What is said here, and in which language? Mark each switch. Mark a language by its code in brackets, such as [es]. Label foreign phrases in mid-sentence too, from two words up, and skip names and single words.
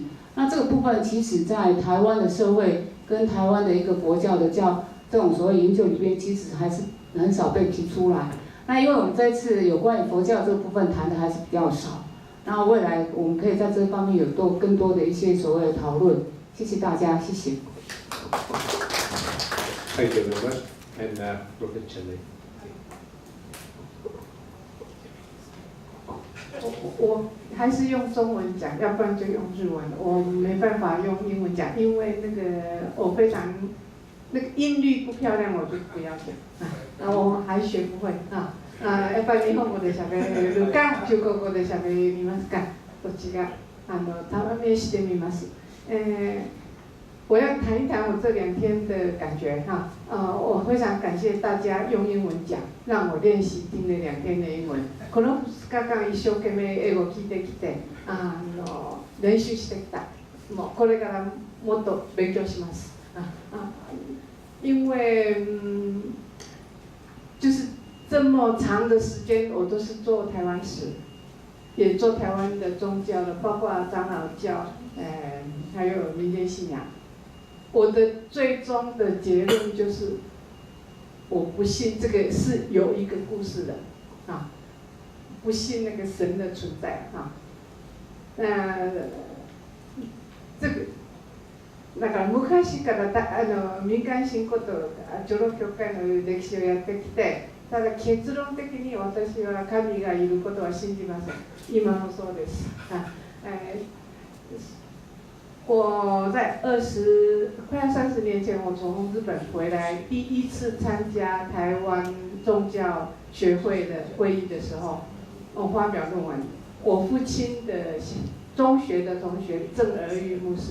[zh] 那这个部分，其实在台湾的社会跟台湾的一个佛教的这种所谓研究里边，其实还是很少被提出来。那因为我们这次有关于佛教这个部分谈的还是比较少。然后未来我们可以在这方面有更多的一些所谓的讨论。谢谢大家，谢谢。 [en] Thank you very much. And Dr. Chen. [zh] 我还是用中文讲，要不然就用日文。我没办法用英文讲，因为那个我非常那个音律不漂亮，我就不要讲啊。我还学不会啊。 [ja] やっぱり日本語で喋るか中国語で喋りますか、どっちが試してみます。 [zh] 我要谈一谈我这2天的感觉哈。我非常感谢大家用英文讲，让我练习听了2天的英文。 [ja] この2日間一生懸命英語を聞いてきて、練習してきた。もうこれからもっと勉強します。 [zh] 因为就是这么长的时间，我都是做台湾史，也做台湾的宗教的，包括长老教，还有民间信仰。我的最终的结论就是，我不信这个是有一个故事的，不信那个神的存在啊。这个。 [ja] だから昔から民間信仰と長老教会の歴史をやってきて、ただ結論的に私は神がいることは信じません。今もそうです。 [zh] 我在快要30年前，我从日本回来，第一次参加台湾宗教学会的会议的时候，我发表论文。我父亲的中学的同学郑儿玉牧师。